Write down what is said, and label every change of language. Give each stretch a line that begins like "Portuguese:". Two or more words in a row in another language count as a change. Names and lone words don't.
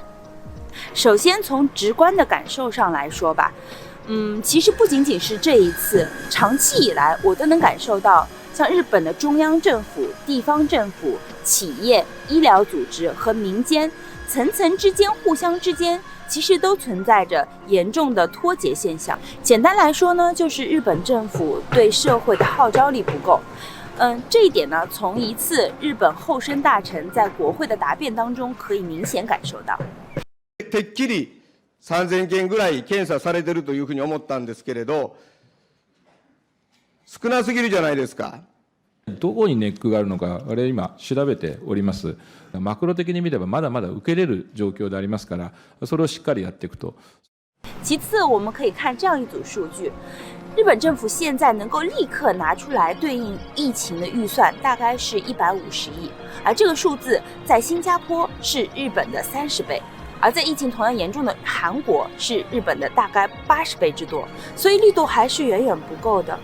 Chinese: 首先从直观的感受上来说吧，其实不仅仅是这一次，长期以来我都能感受到，像日本的中央政府、地方政府、企业、医疗组织和民间层层之间、互相之间，其实都存在着严重的脱节现象。简单来说呢，就是日本政府对社会的号召力不够。这一点呢，从一次日本厚生大臣在国会的答辩当中可以明显感受到。
Japanese: てっきり3000件ぐらい検査されているというふうに思ったんですけれど、少なすぎるじゃないですか。どこにネックがあるのか、今調べております。マクロ的に見ればまだまだ受け入れる状況でありますから、それをしっかりやっていくと。
Chinese: 其次，我们可以看这样一组数据。日本政府现在能够立刻拿出来对应疫情的预算大概是150亿，而这个数字在新加坡是日本的30倍。而在疫情同样严重的韩国是日本的大概80倍之多，所以力度还是远远不够的。